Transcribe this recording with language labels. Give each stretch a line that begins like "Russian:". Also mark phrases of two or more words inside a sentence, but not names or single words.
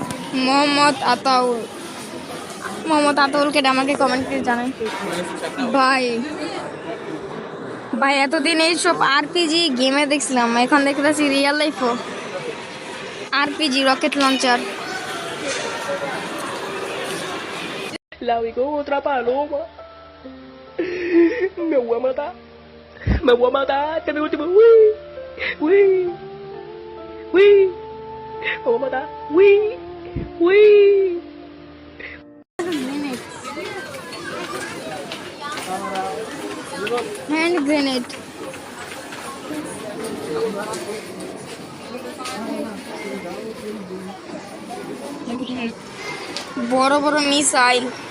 Bangla: মোহাম্মদ আতাউল। মোহাম্মদ আতাউলকে আমাকে কমেন্ট করে জানান। ভাই ভাই এতদিন এইসব
English: RPG game
Bangla: দেখছিলাম, এখন দেখতেছি
English: real life RPG rocket launcher.
Spanish: La ubicó otra paloma. Me voy a matar. Me voy a matar. Este es mi último. Uy. Uy. Uy. Me voy a matar. Uy. Uy.
English: hand grenade.
Bangla: বড় বড় মিসাইল।